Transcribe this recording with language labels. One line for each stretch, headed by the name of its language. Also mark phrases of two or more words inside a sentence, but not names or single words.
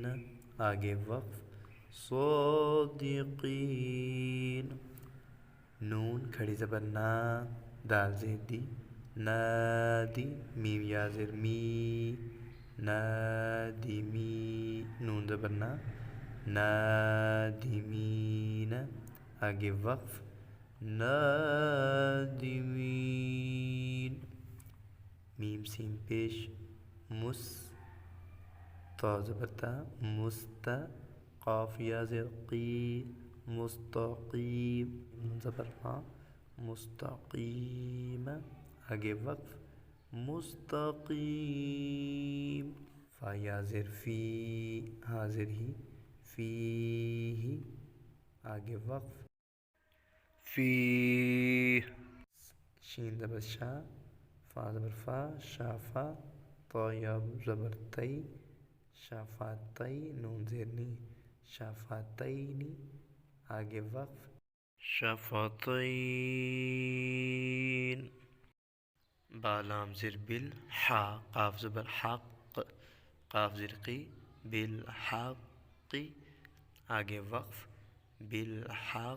Urdu: آگے وقف صادقین، نون کھڑی زبر نا، دال زیر دی، نادی، میم یا زیر می، نادمی، نون زبر نا، نادمین۔ آگے وقف نادمین، میم سین پیش، مس، تا زبر تا، مستا، قاف یا زیر قی، مستقیم، نون زبر ما، مستقیم۔ آگے وقف مستقیم، فا یا زیر فی، حاضر ہی، فی ہی۔ آگے وقف فی، شین زبر شا، فا زبر فا، شافا، تا یا زبر تی، شافاتی، نون زیر نی، شافاتینی۔ آگے وقف شفتين. با لام زر بال حا قاف زبر حق قاف زر قی بالحق آگے وقف بالحق.